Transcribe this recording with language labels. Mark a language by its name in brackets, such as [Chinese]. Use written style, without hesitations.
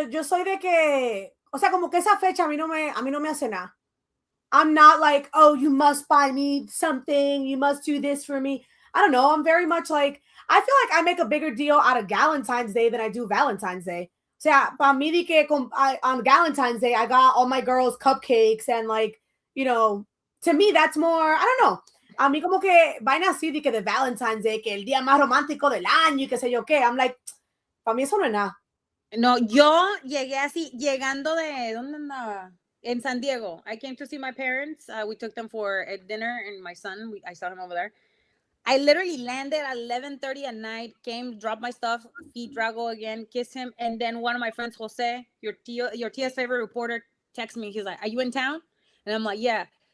[Spanish] Yo soy de que, o sea, como que esa fecha a mí no me hace nada. [English] I'm not like, oh, you must buy me something. You must do this for me. I don't know. I'm very much like, I feel like I make a bigger deal out of Galentine's Day than I do Valentine's Day. [Spanish] O sea, para mí de que [English] on Valentine's Day, I got all my girls cupcakes and like, you know, to me, that's more, I don't know. [Spanish] A mí como que vaina así de que de Valentine's Day, que el día más romántico del año y qué sé yo qué. [English] I'm like, [Spanish] para mí eso no es nada. No, yo llegué así, llegando de, ¿dónde andaba? [English] In San Diego. I came to see my parents. We took them for a dinner and my son, I saw him over there. I literally landed at 11:30 at night, came, dropped my stuff, feed Drago again, kissed him, and then one of my friends, Jose, your tia's favorite reporter, texted me. He's like, are you in town? And I'm like, yeah.